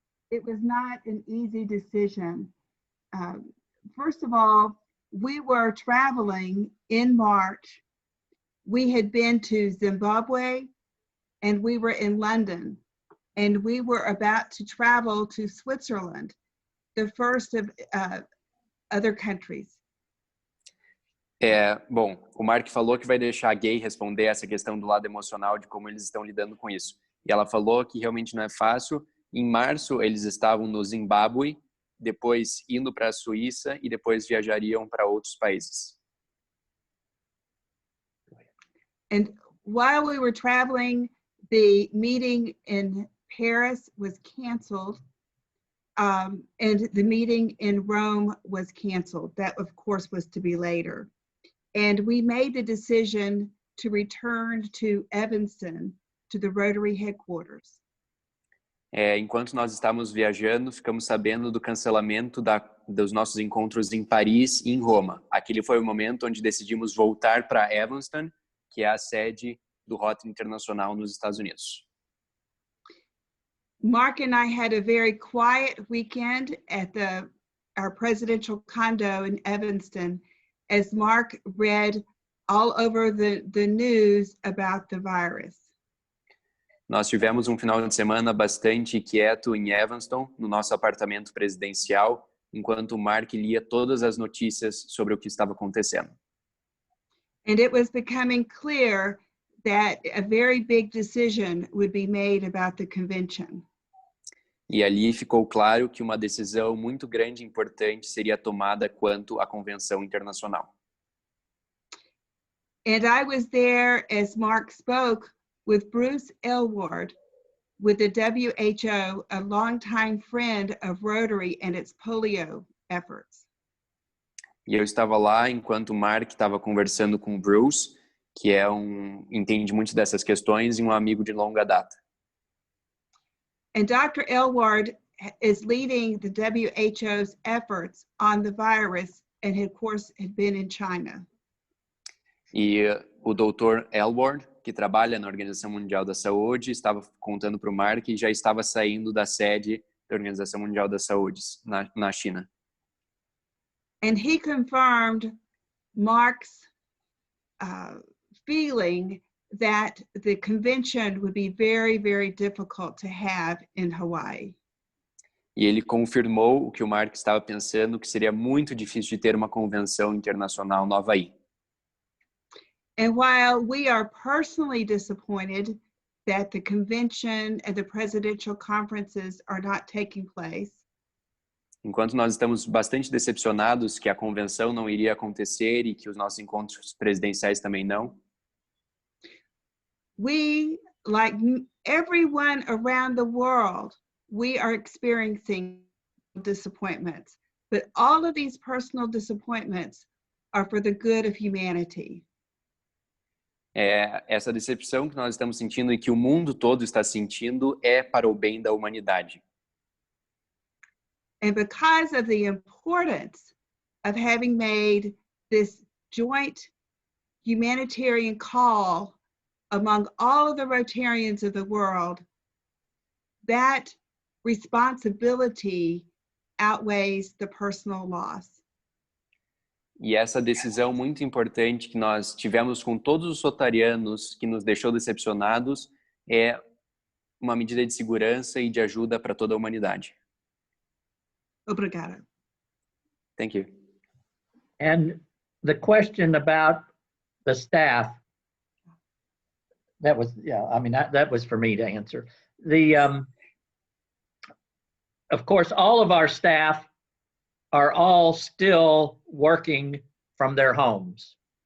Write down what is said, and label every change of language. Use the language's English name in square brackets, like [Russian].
[English] It was not an easy decision. First of all, we were traveling in March. We had been to Zimbabwe and we were in London, and we were about to travel to Switzerland, the first of other countries. [Portuguese] Bom, o Mark falou que vai deixar a Gay responder essa questão do lado emocional de como eles estão lidando com isso. E ela falou que realmente não é fácil. Em março, eles estavam no Zimbábue, depois indo para a Suíça e depois viajariam para outros países. [English] And while we were traveling, the meeting in Paris was canceled, and the meeting in Rome was canceled. That, of course, was to be later. And we made the decision to return to Evanston, to the Rotary headquarters. [Portuguese] Enquanto nós estávamos viajando, ficamos sabendo do cancelamento dos nossos encontros em Paris e em Roma. Aquele foi o momento onde decidimos voltar para Evanston, que é a sede do Rotary Internacional nos Estados Unidos. [English] Mark and I had a very quiet weekend at our presidential condo in Evanston, as Mark read all over the news about the virus. [Portuguese] Nós tivemos um final de semana bastante quieto em Evanston, no nosso apartamento presidencial, enquanto o Mark lia todas as notícias sobre o que estava acontecendo. [English] And it was becoming clear that a very big decision would be made about the convention. [Portuguese] E ali ficou claro que uma decisão muito grande e importante seria tomada quanto à convenção internacional. [English] And I was there as Mark spoke with Bruce Elward with the WHO, a longtime friend of Rotary and its polio efforts. [Portuguese] E eu estava lá enquanto o Mark estava conversando com o Bruce, que entende muito dessas questões e um amigo de longa data. [English] And Dr. Elward is leading the WHO's efforts on the virus and of course had been in China. [Portuguese] E o Dr. Elward, que trabalha na Organização Mundial da Saúde, estava contando para o Mark que já estava saindo da sede da Organização Mundial da Saúde na China. [English] And he confirmed Mark's feeling that the convention would be very, very difficult to have in Hawaii. [Portuguese] E ele confirmou o que o Mark estava pensando, que seria muito difícil de ter uma convenção internacional no Havaí. [English] And while we are personally disappointed that the convention and the presidential conferences are not taking place, [Portuguese] enquanto nós estamos bastante decepcionados que a convenção não iria acontecer e que os nossos encontros presidenciais também não, [English] we, like everyone around the world, we are experiencing disappointments. But all of these personal disappointments are for the good of humanity. [Portuguese] Essa decepção que nós estamos sentindo e que o mundo todo está sentindo é para o bem da humanidade. [English] And because of the importance of having made this joint humanitarian call among all of the Rotarians of the world, that responsibility outweighs the personal loss. [Portuguese] E essa decisão muito importante que nós tivemos com todos os rotarianos, que nos deixou decepcionados, é uma medida de segurança e de ajuda para toda a humanidade. Obrigada. [English] Thank you. And the question about the staff, that was, yeah, I mean, that was for me to answer. Of course, all of our staff are all still working from their homes.